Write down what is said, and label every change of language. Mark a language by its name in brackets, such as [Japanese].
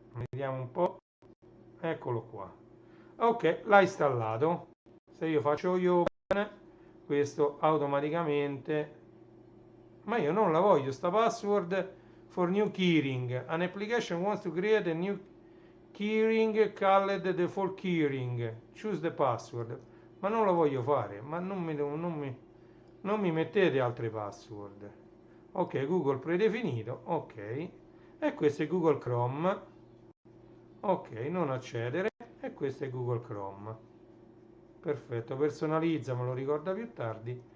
[Italian] Vediamo un po'. Eccolo qua. Ok, l'ha installato. Se io faccio open, questo automaticamente, ma io non la voglio sta [English] password for new keyring. An application wants to create a new keyring called default keyring. Choose the password. [Italian] Ma non la voglio fare, ma non mi mettete altre password. Ok, Google predefinito. Ok, e questo è Google Chrome. Ok, non accedere. E questo è Google Chrome. Perfetto, personalizza, me lo ricorda più tardi.